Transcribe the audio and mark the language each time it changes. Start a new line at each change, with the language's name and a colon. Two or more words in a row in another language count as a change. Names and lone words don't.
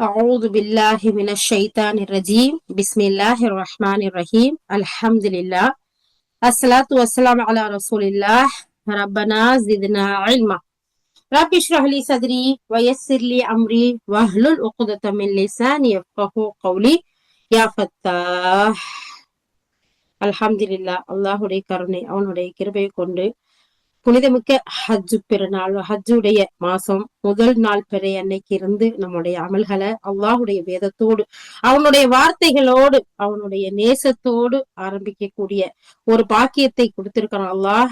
Arabic: أعوذ بالله من الشيطان الرجيم بسم الله الرحمن الرحيم الحمد لله الصلاة والسلام على رسول الله ربنا زدنا علما رب اشرح لي صدري ويسر لي أمري واحلل عقدة من لساني يفقهوا قولي يا فتاح அல்ஹம்துலில்லாஹ்.
Tamil: அல்லாஹுடைய கருணை அவனுடைய கிருபையை கொண்டு புனிதமிக்க ஹஜ்ஜு பெருநாள் ஹஜ்ஜுடைய மாசம் முதல் நாள் பிறை அன்னைக்கு இருந்து நம்முடைய அமல்களை அல்லாஹுடைய வேதத்தோடு அவனுடைய வார்த்தைகளோடு அவனுடைய நேசத்தோடு ஆரம்பிக்கக்கூடிய ஒரு பாக்கியத்தை கொடுத்திருக்கிறான் அல்லாஹ்.